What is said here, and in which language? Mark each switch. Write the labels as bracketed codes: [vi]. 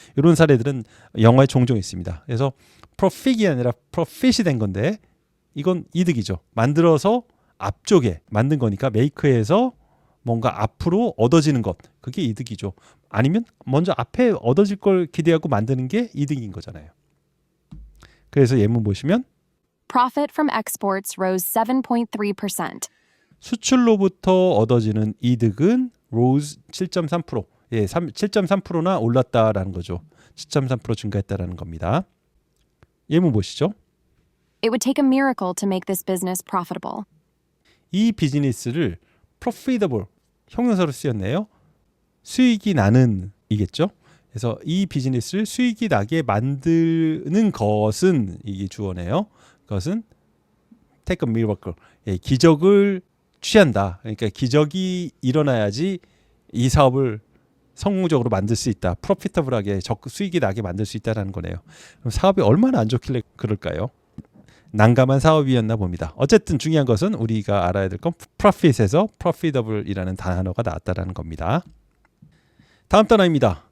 [ko] 이런 사례들은 영어에 종종 있습니다. 그래서 profit이 아니라 profit이 된 건데 이건 이득이죠. 만들어서 앞쪽에 만든 거니까 make에서 뭔가 앞으로 얻어지는 것. 그게 이득이죠. 아니면 먼저 앞에 얻어질 걸 기대하고 만드는 게 이득인 거잖아요. 그래서 예문 보시면 [en] Profit from exports rose 7.3%. [ko] 수출로부터 얻어지는 이득은 [en] rose 7.3%. [ko] 7.3%나 올랐다라는 거죠. 7.3% 증가했다라는 겁니다. 예문 보시죠. [en] It would take a miracle to make this business profitable. [ko] 이 비즈니스를 profitable 형용사로 쓰였네요. 수익이 나는 이겠죠. 그래서 이 비즈니스를 수익이 나게 만드는 것은 이게 주어네요. 그것은 [en] take a miracle. [ko] 기적을 취한다. 그러니까 기적이 일어나야지 이 사업을 성공적으로 만들 수 있다. 프로피터블하게 수익이 나게 만들 수 있다는 거네요. 그럼 사업이 얼마나 안 좋길래 그럴까요? 난감한 사업이었나 봅니다. 어쨌든 중요한 것은 우리가 알아야 될 건 profit에서 profitable이라는 단어가 나왔다는 겁니다. 다음 단어입니다.